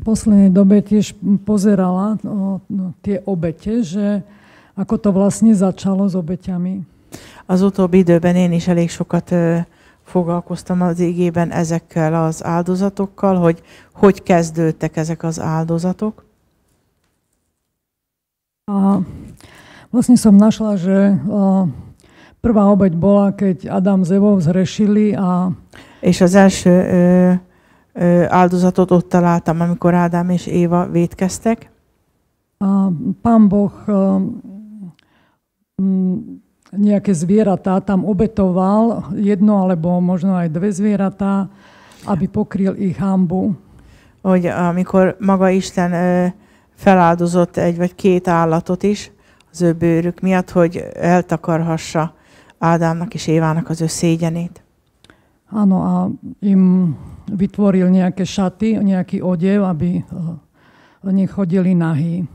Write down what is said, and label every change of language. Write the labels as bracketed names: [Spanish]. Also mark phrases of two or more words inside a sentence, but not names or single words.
[Slovak] poslednej dobe tiež pozerala tie obete, že ako to vlastne začalo s obeťami. [Hungarian] Az utóbbi időben én is elég sokat foglalkoztam az igében ezekkel az áldozatokkal, hogy kezdődtek ezek az áldozatok. [Slovak] A vlastne som našla, že prvá obeť bola, keď Adam s Evou zhrešili a [Hungarian] és az első áldozatot ott találtam, amikor Ádám és Éva vétkeztek. [Slovak] A Pán Boh nejaké zvieratá tam obetoval, jedno alebo možno aj dve zvieratá, aby pokryl ich hanbu. [Hungarian] Hogy amikor maga Isten feláldozott egy vagy két állatot is az ő bőrük miatt, hogy eltakarhassa Ádámnak és Évának az ő szégyenét. [Slovak] Áno, a im vytvoril nejaké šaty, nejaký odev, aby nechodili nahí.